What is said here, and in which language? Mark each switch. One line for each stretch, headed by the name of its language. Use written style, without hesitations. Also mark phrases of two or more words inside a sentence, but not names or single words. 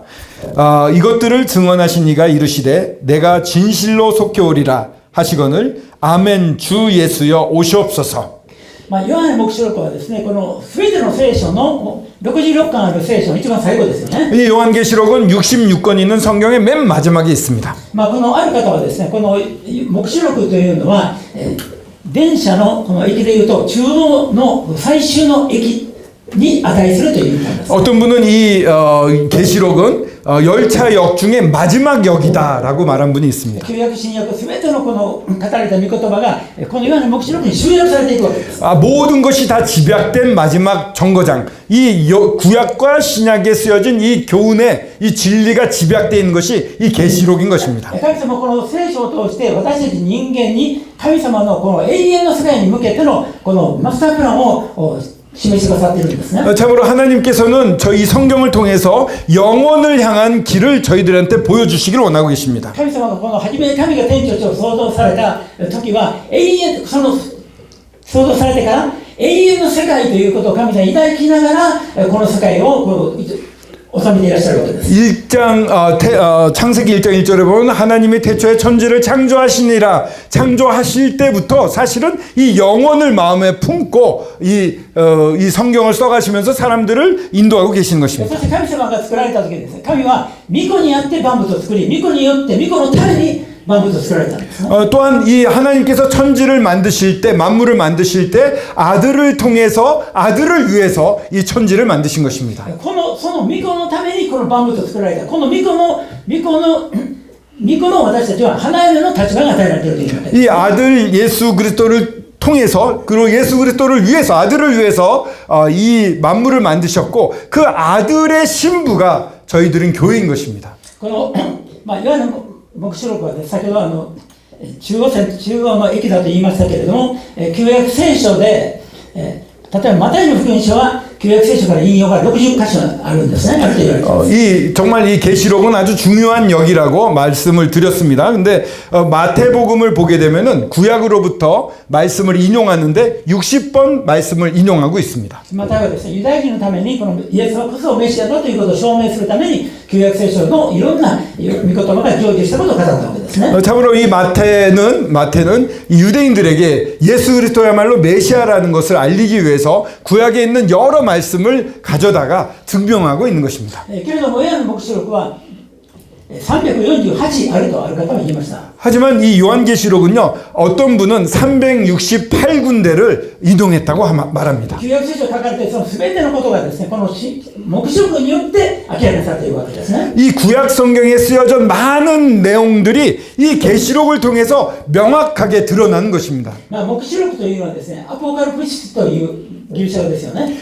Korean: 이것들을 증언하신 이가 이르시되 내가 진실로 속히 오리라 하시거늘 아멘 주 예수여 오시옵소서.
Japanese: ヨハネ黙示録はですねこの全ての聖書の66巻ある聖書の一番最後ですよね
Korean: 이 요한계시록은 66권 있는 성경의 맨 마지막에 있습니다.
Japanese: このある方はですねこの黙示録というのは、電車のこの駅でいうと中央の最終の駅に値するという意味なんです
Korean: 어떤 분은 이 계시록은 열차역 중에 마지막 역이다라고 말한 분이 있습니다.
Japanese: 旧約新約すべてのこの語られた御言葉がこのヨハネの黙示録に集約されていくわけです。
Korean: 모든 것이 다 집약된 마지막 정거장. 이 구약과 신약에 쓰여진 이 교훈의 이 진리가 집약되어 있는 것이 이 계시록인 것입니다.
Japanese: 神様はこの聖書を通して私たち人間に神様のこの永遠の世界に向けてのこのマスタープランを示してくださっているんですね。
Korean: 참으로 하나님께서는 저희 성경을 통해서 영원을 향한 길을 저희들한테 보여주시기를 원하고 계십니다.
Japanese: 神様がこの初めに神が天地を創造された時は永遠その創造されてから永遠の世界ということを神様に抱きながらこの世界をこう収めていらっしゃるわけです。
Korean: 창세기 1장 1절에 보면 하나님이 태초에 천지를 창조하시니라. 창조하실 때부터 사실은 이 영원을 마음에 품고 이 성경을 써가시면서 사람들을 인도하고 계시는
Japanese: そ
Korean: 것입니다.
Japanese: して神様が作られた時ですね、神は御子にあって万物を作り、御子によって御子のために万物を作られたんですね。
Korean: 또한 이 하나님께서 천지를 만드실 때 만물을 만드실 때 아들을 통해서 아들을 위해서 이 천지를 만드신 것입니다.
Japanese: その御子のためにこの万物を作られた。この御子の私たちは花嫁の立場が与えられているというわけです。
Korean: 이 아들 예수 그리스도를 통해서 그리고 예수 그리스도를 위해서 아들을 위해서 이 만물을 만드셨고 그 아들의 신부가 저희들은 교회인 것입니다.
Japanese: このいわゆる黙示録はね、先ほど中央の駅だと言いましたけれども、旧約聖書で、例えばマタイの福音書は旧約聖書から引用が60箇所あるんですね。あると言われています。
Korean: 정말 이 계시록은 아주 중요한 역이라고 말씀을 드렸습니다. 근데 마태복음을 보게 되면은 구약으로부터 말씀을 인용하는데 60번 말씀을 인용하고 있습니다.
Japanese: マタイはですね、ユダヤ人のためにこのイエスはこそメシアだということを証明するために旧約聖書のいろんな御言葉が成就したことを語ったわけですね。
Korean: 참으로 이 마태는 이 유대인들에게 예수 그리스도야말로 메시아라는 것을 알리기 위해서 구약에 있는 여러 말씀을 가져다가 증명하고 있는 것입니다.
Japanese: けれどもヨハネの黙示録は348あるとある方も言いました。
Korean: 하지만 이 요한계시록은요 어떤 분은 368군데를 인용했다고 말합니다.
Japanese: 旧約聖書に書かれているその全てのことがですね、この黙示録によって明らかにされているわけですね。
Korean: 이 구약 성경에 쓰여진 많은 내용들이 이 계시록을 통해서 명확하게 드러나는 것입니다.
Japanese: 黙示録というのはですね、アポカルプシスというギリシャ語ですよね。